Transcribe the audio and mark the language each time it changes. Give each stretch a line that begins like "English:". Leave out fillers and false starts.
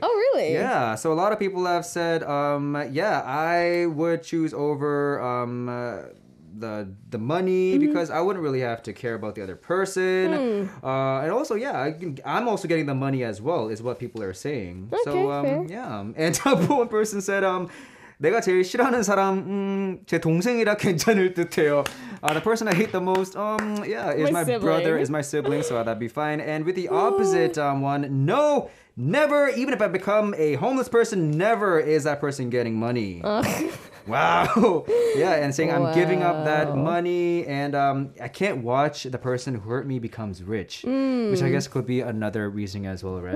English: Oh, really? Yeah, so a lot of people have said, I would choose over the money because I wouldn't really have to care about the other person. And also, I'm also getting the money as well, is what people are saying. Okay, So, fair. yeah. And one person said,
Korean: 내가 제일 싫어하는 사람, 제 동생이라 괜찮을 듯해요.
English: The person I hate the most, is my brother, is my sibling, so that'd be fine. And with the opposite one, no, never, even if I become a homeless person, never is that person getting money. Wow. Yeah, and saying I'm giving up that money and I can't watch the person who hurt me becomes rich, which I guess could be another reason as well, right?